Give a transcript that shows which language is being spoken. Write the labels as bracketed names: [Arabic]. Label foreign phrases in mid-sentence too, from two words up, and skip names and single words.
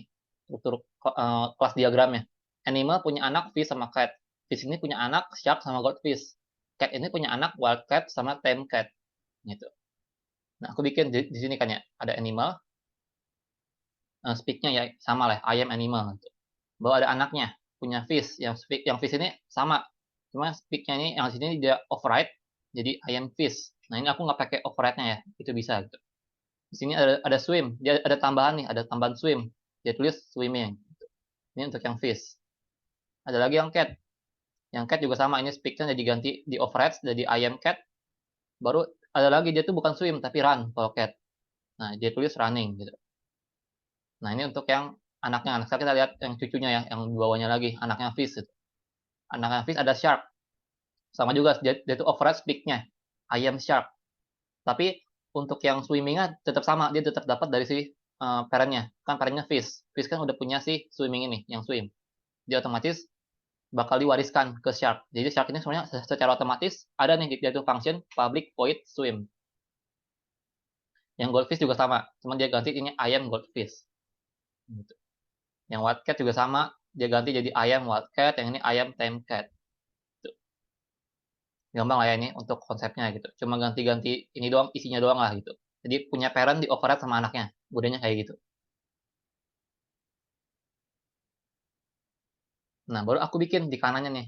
[Indonesian] Struktur kelas diagramnya. Animal punya anak fish sama cat. Fish ini punya anak shark sama goldfish. Cat ini punya anak [English] wild cat [Indonesian] sama [English] tame cat. [Indonesian] Gitu. Nah, aku bikin di sini kan ya, ada animal, speak-nya ya sama lah, [English] I am animal. [Indonesian] Gitu. Bahwa ada anaknya, punya fish, yang fish ini sama. Cuma speak-nya ini yang sini dia override, jadi [English] I am fish. [Indonesian] Nah, ini aku nggak pakai override-nya ya, itu bisa gitu. Di sini ada swim, dia ada tambahan nih, ada tambahan swim. Dia tulis swimming. Ini untuk yang fish. Ada lagi yang cat. Yang cat juga sama, ini speak-nya jadi ganti di override jadi [English] I am cat. [Indonesian] Baru ada lagi dia tuh bukan swim tapi run kalau cat. Nah, dia tulis running gitu. Nah, ini untuk yang anaknya. Nah, sekarang kita lihat yang cucunya ya, yang di bawahnya lagi, anaknya fish gitu. Anaknya fish ada shark. Sama juga dia tuh override speak-nya. [English] I am shark. [Indonesian] Tapi untuk yang swimming-nya tetap sama, dia tetap dapat dari si parent-nya. Kan parent-nya fish. Fish kan udah punya si swimming ini, yang swim. Dia otomatis bakal diwariskan ke shark. Jadi shark ini sebenarnya secara otomatis ada nih dia tuh [English] function public void swim. [Indonesian] Yang goldfish juga sama, cuma dia ganti ini [English] I am goldfish. [Indonesian] Gitu. Yang white cat juga sama, dia ganti jadi [English] I am white cat, [Indonesian] yang ini [English] I am tame cat. [Indonesian] Gitu. Gampang lah ya ini untuk konsepnya gitu. Cuma ganti-ganti ini doang, isinya doang lah gitu. Jadi punya parent di override sama anaknya. Budenya kayak gitu. Nah, baru aku bikin di kanannya nih.